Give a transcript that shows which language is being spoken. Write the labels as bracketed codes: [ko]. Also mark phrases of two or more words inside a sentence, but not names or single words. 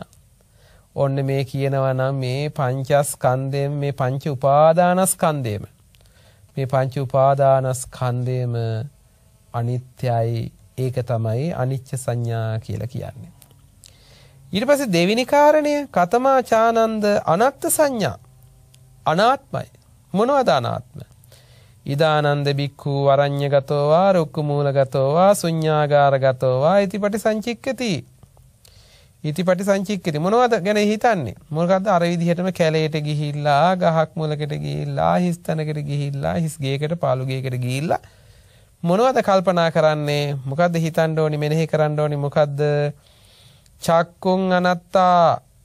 [si] ඔන්න මේ කියනවා නම් මේ පංචස්කන්ධයෙන් මේ පංච උපාදානස්කන්ධයම අනිත්‍යයි. ඒක තමයි [pi] අනිච්ච සංඥා [si] කියලා කියන්නේ. ඊට පස්සේ දෙවෙනි කාරණය [pi] කතමාචානන්ද අනත්ත් සංඥා. [si] අනාත්මයි. මොනවද අනාත්ම? [pi] ඉදානන්ද බික්ඛු අරඤ්‍යගතෝ වා රුක්ඛමූලගතෝ වා ශුඤ්ඤාගාරගතෝ වා ඉතිපටි සංචික්කති. ඉතිපටි සංචික්කති [si] මොනවද ගැන හිතන්නේ? මොකද්ද අර විදිහටම කැලේට ගිහිල්ලා ගහක් මුලකට ගිහිල්ලා හිස් තැනකට ගිහිල්ලා හිස් ගේකට පාළු ගේකට ගිහිල්ලා මොනවද කල්පනා කරන්නේ? මොකද්ද හිතන්න ඕනි, මෙනෙහි කරන්න ඕනි? මොකද්ද? [pi] චක්කුං අනත්තා.